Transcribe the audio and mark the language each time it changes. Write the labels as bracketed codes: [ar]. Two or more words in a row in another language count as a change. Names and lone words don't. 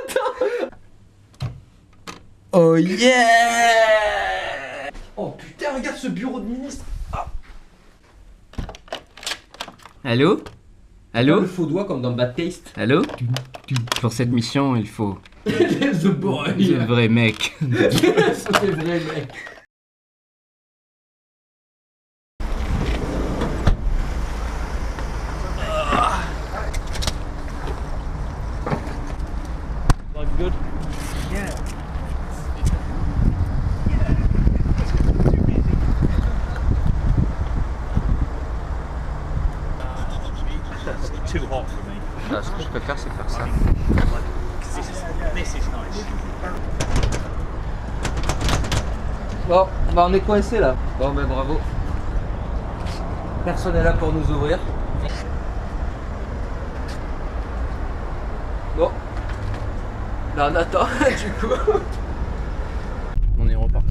[en] Oh yeah! [fr] Oh putain, regarde ce bureau de ministre. Ah. Allô? Allô? Le faux doigt comme dans Bad Taste. Allô? Pour cette mission, il faut... [en] The boy! The [fr] vrai mec. [en] The [fr] vrai mec. [en] Life good? Too hot for me. [fr] Ce que je peux faire, c'est faire ça. [en] This is nice. [fr] Bon, bah on est coincé là. Bon, ben bravo. Personne n'est là pour nous ouvrir. Bon. Là on attend du coup. On est reparti.